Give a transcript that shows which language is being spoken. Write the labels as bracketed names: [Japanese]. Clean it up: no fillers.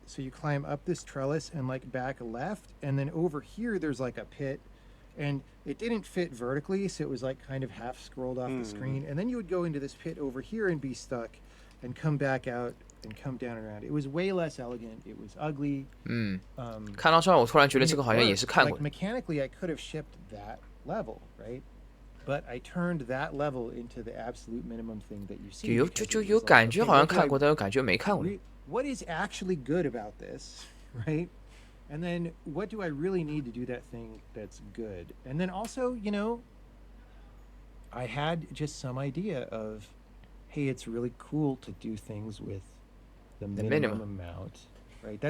[English] So you climb up this trellis and like back left, and then over here there's like a pit, and it didn't fit vertically, so it was like kind of half scrolled off the screen. And then you would go into this pit over here and be stuck and come back out and come down and around. It was way less elegant. It was ugly. [Chinese] 看到这儿，我突然觉得这个好像也是看过 [English] Like mechanically, I could have shipped that level, right? But I turned that level into the absolute minimum thing that you see. [Chinese] 就有感觉好像看过，但又感觉没看过。 [English] What is actually good about this, right? And then what do I really need to do that thing that's good? And then also, I had just some idea of, hey, it's really cool to do things with the minimum amount, right?